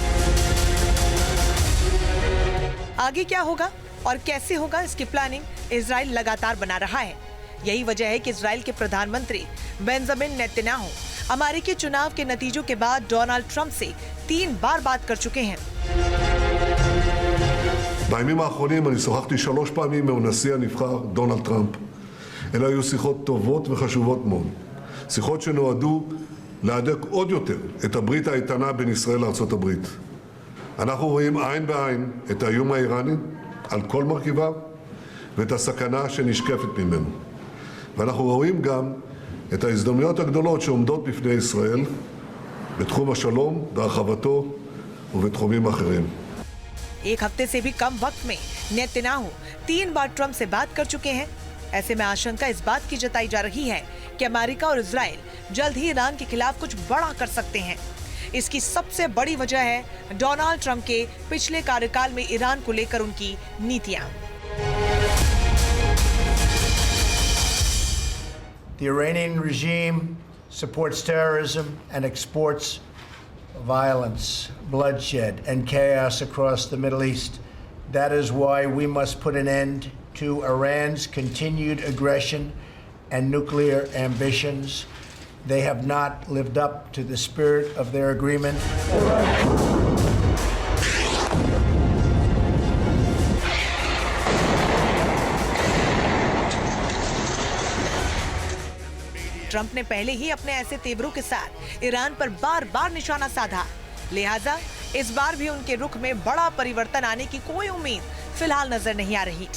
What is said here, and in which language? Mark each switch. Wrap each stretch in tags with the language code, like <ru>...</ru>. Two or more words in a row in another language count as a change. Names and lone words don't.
<hi>आगे क्या होगा और कैसे होगा, इसकी प्लानिंग इजराइल लगातार बना रहा है। यही वजह है कि इजराइल के प्रधानमंत्री बेंजामिन नेतन्याहू अमेरिकी चुनाव के नतीजों के बाद डोनाल्ड ट्रंप से 3 बार बात कर चुके हैं।</hi> <he>בימים האחרונים אני שוחחתי 3 פעמים עם הנשיא הנבחר דונלד טראמפ. אלה היו שיחות טובות וחשובות מאוד. שיחות שנועדו להדק עוד יותר את הברית האיתנה בין ישראל לארצות הברית. אנחנו רואים עין בעין את האיום האיראני על כל מרכיביו ואת הסכנה שנשקפת ממנו. ואנחנו רואים גם את ההזדמנויות הגדולות שעומדות בפני ישראל בתחום השלום והרחבתו ובתחומים אחרים.</he> <hi>एक हफ्ते से भी कम वक्त में नेतन्याहू 3 बार ट्रंप से बात कर चुके हैं। ऐसे में आशंका इस बात की जताई जा रही है कि अमेरिका और इजराइल जल्द ही ईरान के खिलाफ कुछ बड़ा कर सकते हैं। इसकी सबसे बड़ी वजह है डोनाल्ड ट्रंप के पिछले कार्यकाल में ईरान को लेकर उनकी नीतियां।</hi> <en>The Iranian regime supports terrorism and exports violence, bloodshed, and chaos across the Middle East. That is why we must put an end to Iran's continued aggression and nuclear ambitions. They have not lived up to the spirit of their agreement.</en> <hi>ट्रंप ने पहले ही अपने ऐसे तेवरों के साथ ईरान पर बार बार निशाना साधा, लिहाजा इस बार भी उनके रुख में बड़ा परिवर्तन आने की कोई उम्मीद फिलहाल नजर नहीं आ रही।</hi>